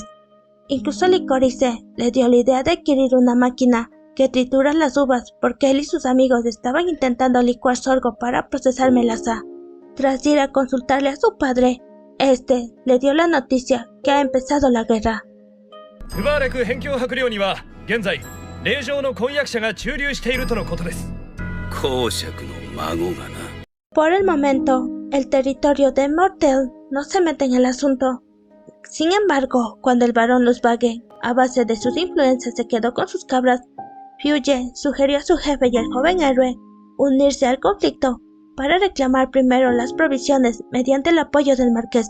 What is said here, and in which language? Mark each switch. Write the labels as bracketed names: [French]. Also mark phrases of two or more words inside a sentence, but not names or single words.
[Spanish] Incluso Licorice le dio la idea de adquirir una máquina que tritura las uvas porque él y sus amigos estaban intentando licuar sorgo para procesar melaza. Tras ir a consultarle a su padre, este le dio la noticia que ha empezado la guerra. [Japanese] ウバーレク辺境伯領には現在令嬢の婚約者が駐留しているとのことです。公爵の孫がな。 [Spanish] Por el momento, el territorio de Mortel no se mete en el asunto. Sin embargo, cuando el barón Luzbage, a base de sus influencias, se quedó con sus cabras, Fuye sugirió a su jefe y al joven héroe unirse al conflicto para reclamar primero las provisiones mediante el apoyo del marqués.